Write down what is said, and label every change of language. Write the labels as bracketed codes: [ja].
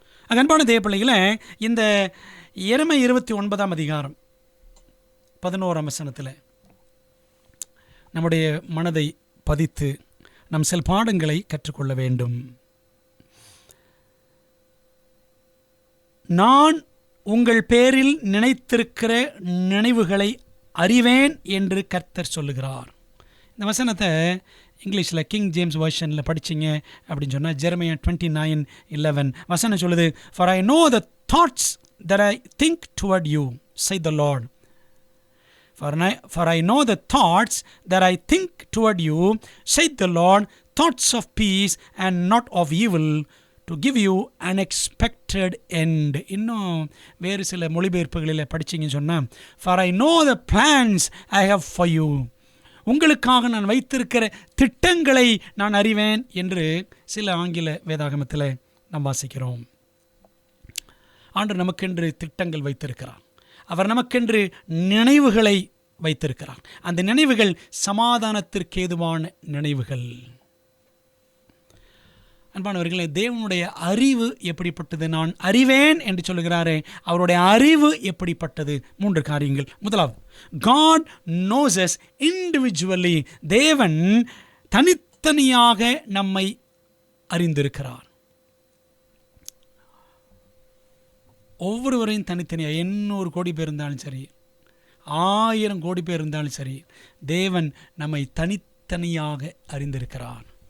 [ta] அன்பான தேவ பிள்ளைகளை, இந்த எரேமியா 29 அதிகாரம் 11 வசனத்தில் நம்முடைய மனதை பதித்து நம் சில பாடங்களை கற்றுக்கொள்ள வேண்டும். நான் உங்கள் பேரில் நினைத்திருக்கிற நினைவுகளை அறிவேன் என்று கர்த்தர் சொல்லுகிறார். இந்த வசனத்தை இங்கிலீஷில் கிங் ஜேம்ஸ் வெர்ஷனில் படிச்சிங்க அப்படின்னு சொன்னால் ஜெரமியா 29:11 வசனம் சொல்லுது, [en] For I know the thoughts that I think toward you, saith the Lord. For I know the thoughts that I think toward you, saith the Lord, thoughts of peace and not of evil, to give you an expected end. [ta] இன்னும் வேறு சில மொழிபெயர்ப்புகளில் படிச்சிங்கன்னு சொன்னால், [en] For I know the plans I have for you, [ta] உங்களுக்காக நான் வைத்திருக்கிற திட்டங்களை நான் அறிவேன் என்று சில ஆங்கில வேதாகமத்தில் நாம் வாசிக்கிறோம். ஆண்டவர் நமக்கென்று திட்டங்கள் வைத்திருக்கிறார். அவர் நமக்கென்று நினைவுகளை வைத்திருக்கிறார். அந்த நினைவுகள் சமாதானத்திற்கு ஏதுவான நினைவுகள். அன்பானவர்களே, தேவனுடைய அறிவு எப்படிப்பட்டது? நான் அறிவேன் என்று சொல்லுகிறாரே, அவருடைய அறிவு எப்படிப்பட்டது? 3 காரியங்கள். முதலாவது, [en] God knows us individually. [ta] தேவன் தனித்தனியாக நம்மை அறிந்திருக்கிறார். ஒவ்வொருவரையும் தனித்தனியாக, 800 கோடி பேர் இருந்தாலும் சரி, 1000 கோடி பேர் இருந்தாலும் சரி, தேவன் நம்மை தனித்தனியாக அறிந்திருக்கிறார்.